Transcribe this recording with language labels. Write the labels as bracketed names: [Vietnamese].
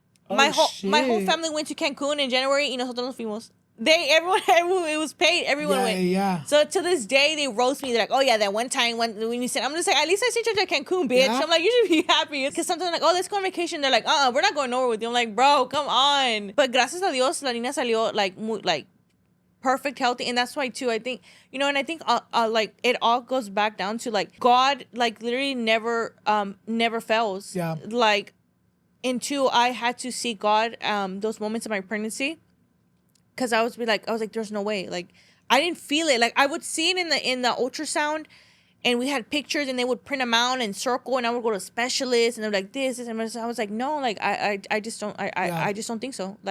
[English] My whole family went to Cancun in January [Spanish] y nosotros nos fuimos. [English] Everyone, it was paid. Everyone went. Yeah. So to this day, they roast me. They're like, oh yeah, that one time when you said, I'm just like, at least I sent you to Cancun, bitch. Yeah. I'm like, you should be happy. Because sometimes I'm like, oh, let's go on vacation. They're like, we're not going nowhere with you. I'm like, bro, come on. [Spanish] But gracias a Dios, la niña salió [English] like perfect, healthy. And that's why too, I think, you know, and I think like it all goes back down to like God, like literally never fails. Yeah. Like, until I had to see God those moments of my pregnancy, because I was like, there's no way. Like I didn't feel it. Like I would see it in the ultrasound, and we had pictures, and they would print them out and circle, and I would go to specialists, and they're like this, and I was like, no, like I just don't, I just don't think so.